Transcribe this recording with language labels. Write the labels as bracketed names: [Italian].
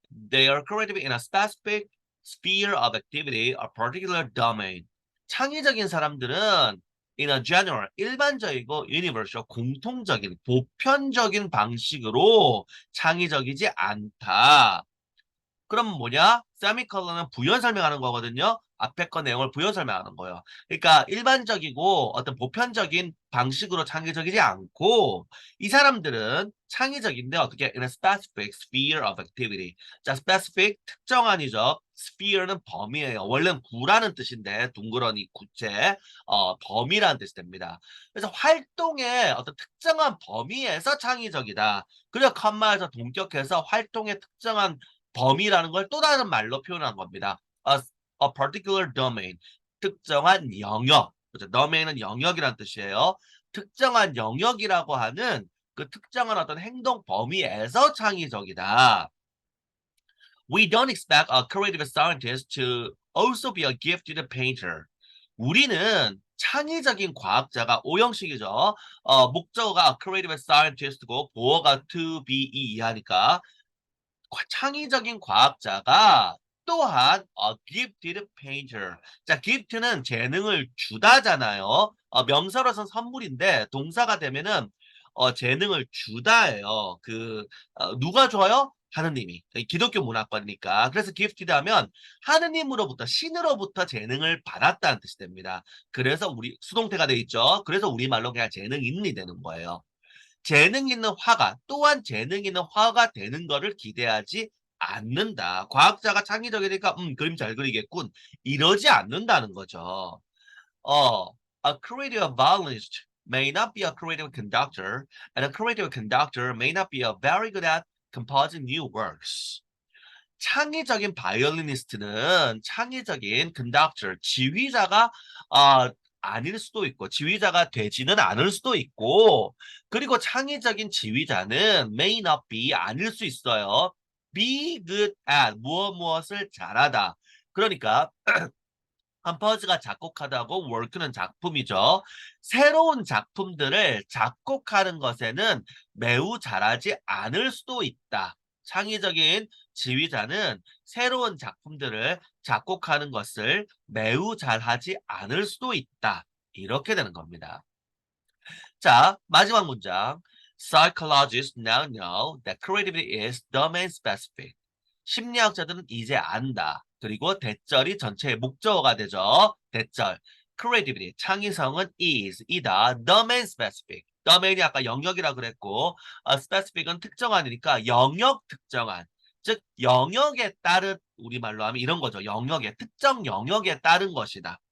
[English] They are creative in a specific sphere of activity, a particular domain. [Korean] 창의적인 사람들은 [English] in a general, [Korean] 일반적이고 universal, 공통적인, 보편적인 방식으로 창의적이지 않다. 그럼 뭐냐? 세미컬론은 부연 설명하는 거거든요. 앞에 거 내용을 부연 설명하는 거예요. 그러니까 일반적이고 어떤 보편적인 방식으로 창의적이지 않고 이 사람들은 창의적인데 어떻게 [English] in a specific sphere of activity. [Korean] 자, specific 특정한이죠. sphere는 범위예요. 원래는 구라는 뜻인데 둥그러니 구체 범위라는 뜻이 됩니다. 그래서 활동의 어떤 특정한 범위에서 창의적이다. 그리고 컴마에서 동격해서 활동의 특정한 범위라는 걸 또 다른 말로 표현한 겁니다. [English] A particular domain. [Korean] 특정한 영역. 그렇죠? domain은 영역이란 뜻이에요. 특정한 영역이라고 하는 그 특정한 어떤 행동 범위에서 창의적이다. [English] We don't expect a creative scientist to also be a gifted painter. [Korean] 우리는 창의적인 과학자가 오형식이죠. 목적어가 creative scientist고 보어가 to be 이하니까 창의적인 과학자가 또한 [English] a gifted painter. [Korean] 자, gift는 재능을 주다잖아요. 명사로선 선물인데 동사가 되면은 재능을 주다예요. 누가 줘요? 하느님이. 기독교 문화권이니까. 그래서 gifted 하면 하느님으로부터 신으로부터 재능을 받았다는 뜻이 됩니다. 그래서 우리 수동태가 돼 있죠. 그래서 우리말로 그냥 재능인이 되는 거예요. 재능 있는 화가 또한 재능 있는 화가 되는 거를 기대하지 않는다. 과학자가 창의적이니까 그림 잘 그리겠군. 이러지 않는다는 거죠. [English] 어, a creative violinist may not be a creative conductor, and a creative conductor may not be a very good at composing new works. [Korean] 창의적인 바이올리니스트는 창의적인 conductor, 지휘자가 아닐 수도 있고 지휘자가 되지는 않을 수도 있고 그리고 창의적인 지휘자는 may not be 아닐 수 있어요. be good at 무엇을 잘하다. 그러니까 컴포즈가 작곡하다고 work는 작품이죠. 새로운 작품들을 작곡하는 것에는 매우 잘하지 않을 수도 있다. 창의적인 지휘자는 새로운 작품들을 작곡하는 것을 매우 잘하지 않을 수도 있다. 이렇게 되는 겁니다. 자, 마지막 문장. [English] Psychologists now know that creativity is domain specific. [Korean] 심리학자들은 이제 안다. 그리고 대절이 전체의 목적어가 되죠. 대절. creativity, 창의성은 이다. [English] the main specific. [Korean] the main이 아까 영역이라 그랬고, specific은 특정한이니까 영역 특정한. 즉, 영역에 따른, 우리말로 하면 이런 거죠. 영역에, 특정 영역에 따른 것이다.